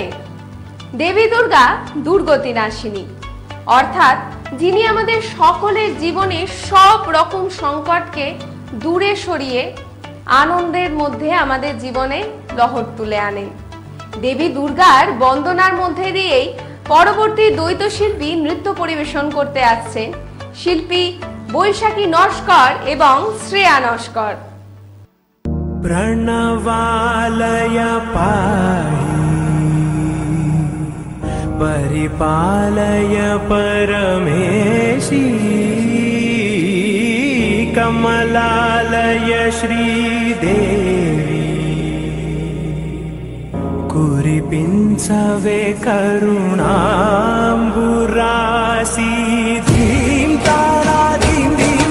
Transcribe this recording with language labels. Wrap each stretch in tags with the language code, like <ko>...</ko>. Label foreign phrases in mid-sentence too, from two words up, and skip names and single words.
<bn>দেবী দুর্গা দুর্গতি নাশিনী, অর্থাৎ যিনি আমাদের সকলের জীবনে সব রকম সংকটকে দূরে সরিয়ে আনন্দের মধ্যে আমাদের জীবনে লহর তুলে আনেন। দেবী দুর্গার বন্দনার মধ্যে দিয়েই পরবর্তী দ্বৈত শিল্পী নৃত্য পরিবেশন করতে আসছেন শিল্পী বৈশাখী নস্কর এবং শ্রেয়া নস্কর।</bn> <sa>प्रणवालय पाहि परिपालय परमेशी कमलालय श्रीदेवी</sa> <te>కురిపించవే కరుణాంబురాశి</te> <sa>धीम तारा धीम</sa>